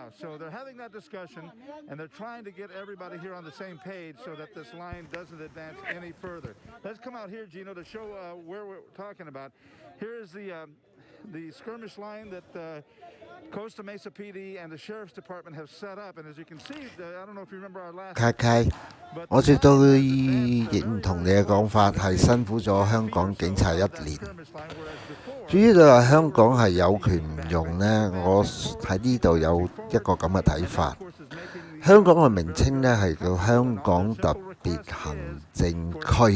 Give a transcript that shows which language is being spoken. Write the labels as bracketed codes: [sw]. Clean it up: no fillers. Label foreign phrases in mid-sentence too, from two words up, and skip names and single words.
[en] So they're having that discussion, and they're trying to get everybody here on the same page so that this line doesn't advance any further. Let's come out here, Gino, to show where we're talking about. Here is the skirmish line that Costa Mesa PD and the Sheriff's Department have set up. And as you can see, I don't know if you remember our last... [yue] 契契，我絕對認同你嘅講法，係辛苦咗香港警察1年。至於你話香港係有權唔用呢，我喺呢度有一個咁嘅睇法。香港嘅名稱呢係叫香港特別行政區。